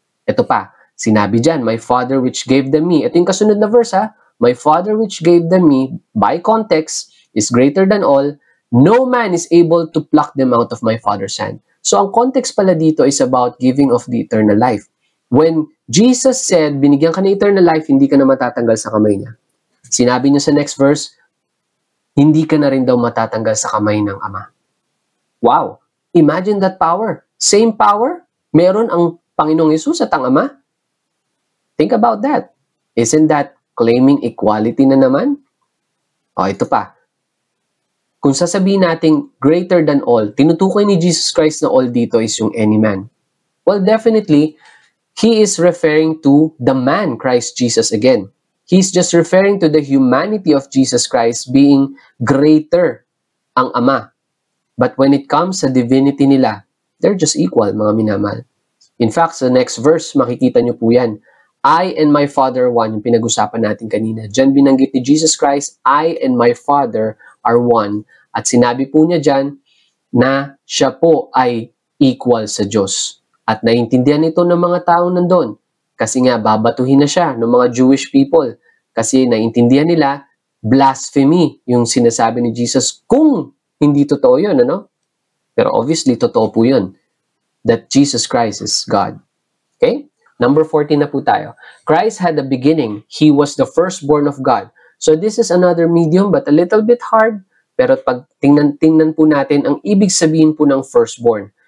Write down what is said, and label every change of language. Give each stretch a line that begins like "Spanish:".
Filipino: Ito pa, sinabi dyan,
English: my Father which gave them me.
Filipino: Ito yung kasunod na verse, ha?
English: My Father which gave them me, by context, is greater than all. No man is able to pluck them out of my Father's hand. So
Filipino: ang context pala dito
English: is about giving of the eternal life. When Jesus said,
Filipino: binigyan ka ng eternal life, hindi ka na matatanggal sa kamay niya. Sinabi niya sa next verse, hindi ka na rin daw matatanggal sa kamay ng Ama. Wow!
English: Imagine that power. Same power,
Filipino: meron ang Panginoong Hesus at ang Ama.
English: Think about that. Isn't that claiming equality
Filipino: na naman? O, ito pa. Kung sasabihin natin greater than all, tinutukoy ni Jesus Christ na all dito is yung any man.
English: Well, definitely, He is referring to the man, Christ Jesus again. He's just referring to the humanity of Jesus Christ being greater ang Ama. But when it comes sa divinity nila, they're just equal, mga minamahal. In fact, sa next verse,
Filipino: makikita nyo po yan.
English: I and my Father are one,
Filipino: yung pinag-usapan natin kanina. Diyan binanggit ni Jesus Christ,
English: I and my Father are one.
Filipino: At sinabi po niya dyan na siya po ay equal sa Diyos. At naiintindihan ito ng mga tao nandun. Kasi nga, babatuhin na siya ng mga Jewish people. Kasi naiintindihan nila, blasphemy yung sinasabi ni Jesus. Kung hindi totoo yun, ano?
English: Pero obviously,
Filipino: totoo po yun.
English: That Jesus Christ is God. Okay? Number 14
Filipino: na po tayo.
English: Christ had a beginning. He was the firstborn of God. So this is another medium but a little bit hard.
Filipino: Pero pag tingnan po natin ang ibig sabihin po ng firstborn.